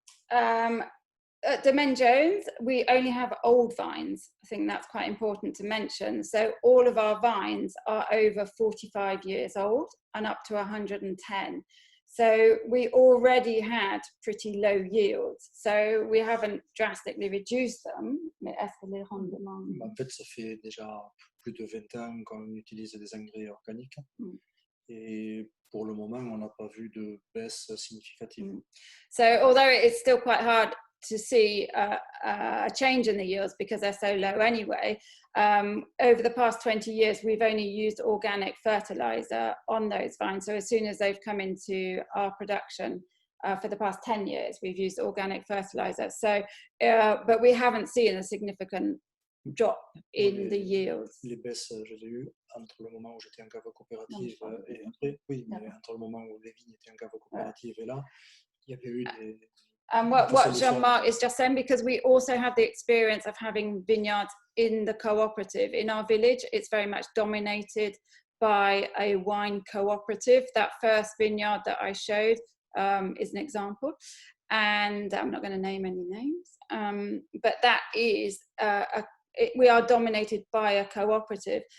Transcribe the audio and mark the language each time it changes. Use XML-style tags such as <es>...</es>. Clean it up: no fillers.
<en>At Domaine Jones, we only have old vines. I think that's quite important to mention. So all of our vines are over 45 years old and up to 110. So we already had pretty low yields. So we haven't drastically reduced them.</en> <fr>Mais est-ce que les rendements... En fait, ça fait déjà plus de 20 ans qu'on utilise des engrais organiques. Et pour le moment, on n'a pas vu de baisse significative.</fr> <en>So although it's still quite hard to see a change in the yields because they're so low anyway, over the past 20 years, we've only used organic fertilizer on those vines. So as soon as they've come into our production, for the past 10 years, we've used organic fertilizer. So, but we haven't seen a significant drop in the yields.</en> <fr>Les baisses, je les ai eues entre le moment où j'étais en cave coopérative et après, oui, mais entre le moment où les vignes étaient en cave coopérative et là, il y avait eu des...</fr> <en>And what Jean-Marc is just saying, because we also have the experience of having vineyards in the cooperative. In our village, it's very much dominated by a wine cooperative. That first vineyard that I showed is an example. And I'm not going to name any names, but that is we are dominated by a cooperative.</en>